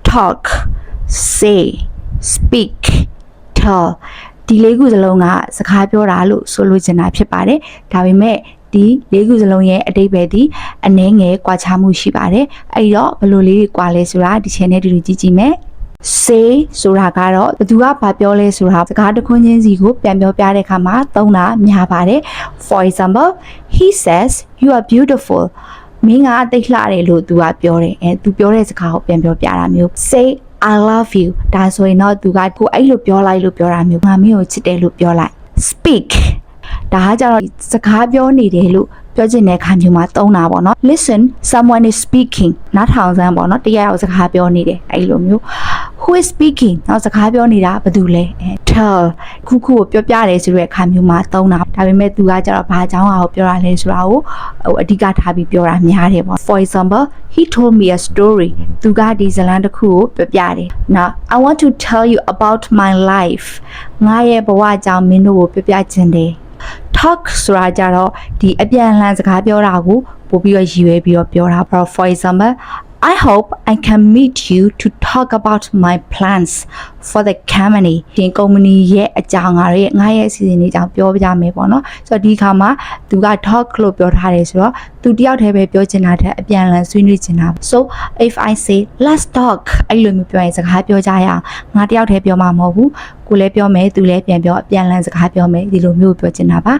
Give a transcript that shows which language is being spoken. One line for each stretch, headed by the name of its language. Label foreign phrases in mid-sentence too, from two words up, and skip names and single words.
English: talk say speak tell
Burmese: ဒီလေးခုစလုံးကစကားပြောတာလို့ဆိုလိုချင်တာဖြစ်ပါတယ်ဒါပေမဲ့ဒီလေးခုစလုံးရဲ့အဓိပ္ပာယ်ဒီအနည်းငယ်ကွာခြားမှုရှိပါတယ်အဲ့တော့ဘယ်လိုလေးတွေကွာလဲဆိုတာဒီ channel တူတူကြည့်ကြည့်မယ် say ဆိုတာကတော့ဘသူကဘာပြောလဲဆိုတာစကားတစ်ခွန်းချင်းစီကိုပြန်ပြောပြတဲ့အခါမှာသုံးတာများပါတယ်
English: for example he says you are beautiful
Burmese: မ င်းကအသိလှတယ်လို့သူကပြောတယ်သူပြောတဲ့စကားကိုပြန်ပြောပြတာမျိုး
English: say I love you
Burmese: ဒါဆိုရင်တော့သူကကိုအဲ့လိုပြောလိုက်လို့ပြောတာမျိုးငါမင်းကိုချစ်တယ်လို့ပြောလိုက် speak ဒါကကြတော့စကားပြောနေတယ်လို့ပြောချင်တဲ့အခါမျိုးမှာသုံးတာပေါ့နော်
English: listen someone is speaking
Burmese: နားထောင်စမ်းပေါ့နော်တရားရောက်စကားပြောနေတယ်အဲ့လိုမျိုး
English: who is speaking
Burmese: နောက်စကားပြောနေတာဘာတူလဲ tell ခုကိုပြောပြတယ်ဆိုတဲ့အခါမျိုးမှာသုံးတာဒါပေမဲ့သူကကြတော့ဘာအကြောင်းအရာကိုပြောတာ လဲဆိုတာကိုအဓိကထားပြီးပြောတာများတယ်ပေါ့
English: for example he told me a story
Burmese: သူကဒီဇာတ်လမ်းတစ်ခုကိုပြောပြတယ်
English: now I want to tell you about my life
Burmese: ငါရဲ့ဘဝအကြောင်းမင်းတို့ကိုပြောပြခြင်းတယ်talk ဆိုတာကြတော့ဒီအပြန်အလှန်စကားပြောတာ ကိုပို့ပြီးတော့ရည်ရွယ်ပြီးတော့ပြောတာပေါ့
English: for example I hope I can meet you to talk about my plans for the company
Burmese: ဒီ company ရဲ့အကြောင်းငါရဲ့အစီအစဉ်တွေအကြောင်းပြောပြမယ်ပေါ့နော်ဆိုတော့ဒီခါမှာသူက talk လို့ပြောထားတယ်ဆိုတော့သူတယောက်တည်းပဲပြောချင်တာတဲ့အပြန်အလှန်ဆွေးနွေးချင်တာ
English: so if I say let's talk
Burmese: အဲ့လိုမျိုးပြောရင်စကားပြောကြရအောင်ငါတယောက်တည်းပြောမှာမဟုတ်ဘူးကိုလည်းပြောမယ်သူလည်းပြန်ပြောအပြန်အလှန်စကားပြောမယ်ဒီလိုမျိုးပြောချင်တာပါ